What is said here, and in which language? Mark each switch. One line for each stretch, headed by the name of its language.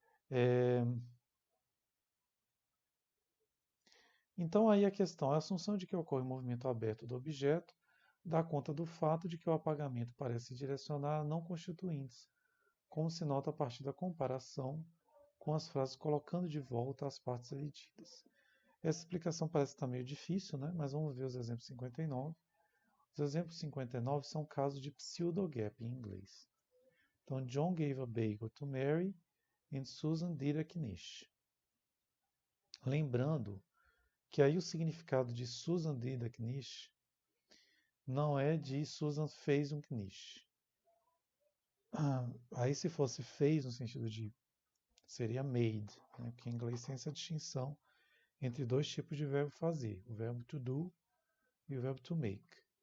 Portuguese: É, Então aí a questão, a assunção de que ocorre um movimento aberto do objeto dá conta do fato de que o apagamento parece direcionar a não constituintes, como se nota a partir da comparação com as frases colocando de volta as partes elididas. Essa explicação parece estar meio difícil, né? Mas vamos ver os exemplos 59. Os exemplos 59 são casos de pseudo-gap em inglês.
English: Então, John gave a bagel to Mary and Susan did a quiche.
Portuguese: Lembrando que aí o significado de
English: Susan did a quiche
Portuguese: não é de Susan fez um quiche. Aí se fosse fez no sentido de seria made, né? Porque em inglês tem essa distinção entre dois tipos de verbo fazer, o verbo to do e o verbo to make.